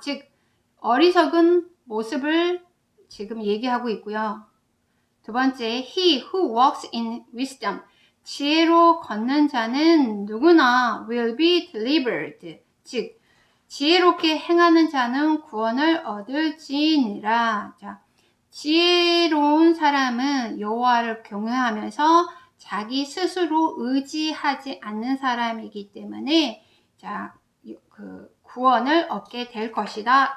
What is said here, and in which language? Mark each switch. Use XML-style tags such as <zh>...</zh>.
<ko>즉 어리석은 모습을 지금 얘기하고 있고요. 두 번째,</ko> <en>he who walks in wisdom,</en> <ko>지혜로 걷는 자는 누구나</ko> <en>will be delivered.</en> <ko>즉 지혜롭게 행하는 자는 구원을 얻을지니라. 자, 지혜로운 사람은 여호와를 경외하면서 자기 스스로 의지하지 않는 사람이기 때문에 자, 그 구원을 얻게 될 것이다.</ko>